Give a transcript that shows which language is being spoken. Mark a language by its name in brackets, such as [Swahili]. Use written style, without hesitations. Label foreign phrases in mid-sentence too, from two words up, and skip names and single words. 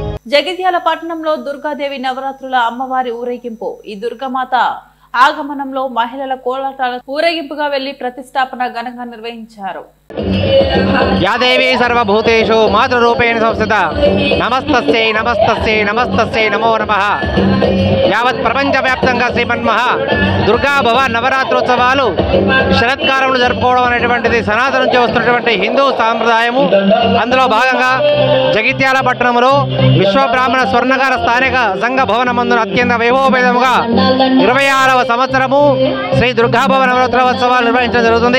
[Telugu] జగిత్యాల పట్టణంలో దుర్గాదేవి నవరాత్రుల అమ్మవారి ఊరేగింపు. ఈ దుర్గామాత ఆగమనంలో మహిళల కోలాటాల ఊరేగింపుగా వెళ్లి ప్రతిష్టాపన ఘనంగా నిర్వహించారు. [Sanskrit] या देवी सर्वभूतेषु मातृरूपेण संस्थिता नमस्तस्यै नमस्तस्यै नमस्तस्यै नमो नमः। [Telugu] यावत् ప్రపంచవ్యాప్తంగా శ్రీమన్మహా దుర్గా భవ నవరాత్రోత్సవాలు శరత్కాలంలో జరుపుకోవడం అనేటువంటిది సనాతన నుంచి వస్తున్నటువంటి హిందూ సాంప్రదాయము. అందులో భాగంగా జగిత్యాల పట్టణంలో విశ్వబ్రాహ్మణ స్వర్ణకార స్థానిక సంఘ భవనమందున అత్యంత వైభవపేతముగా 26వ సంవత్సరము శ్రీ దుర్గా భవ నవరాత్రోత్సవాలు నిర్వహించడం జరుగుతుంది.